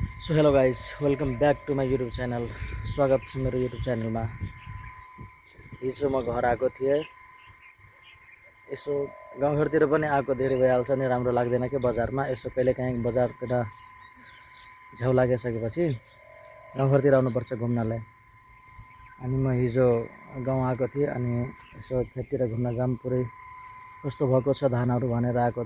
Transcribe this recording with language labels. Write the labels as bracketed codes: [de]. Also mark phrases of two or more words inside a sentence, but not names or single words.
[en] so hello guys welcome back to my YouTube channel. [ne] स्वागत छ मेरो यूट्यूब चैनल में। हिजो म घर आएको थिएँ। यसो गाउँघरतिर पनि आएको धेरै भइहाल्छ नि, राम्रो लाग्दैन के बजारमा। यसो कहिलेकाहीँ बजारतिर झ्याउ लागिसकेपछि गाउँघरतिर आउनुपर्छ घुम्नलाई। अनि म हिजो गाउँ आएको थिएँ अनि यसो खेततिर घुम्न जाम पुरै कस्तो भएको छ धानहरू भनेर आएको।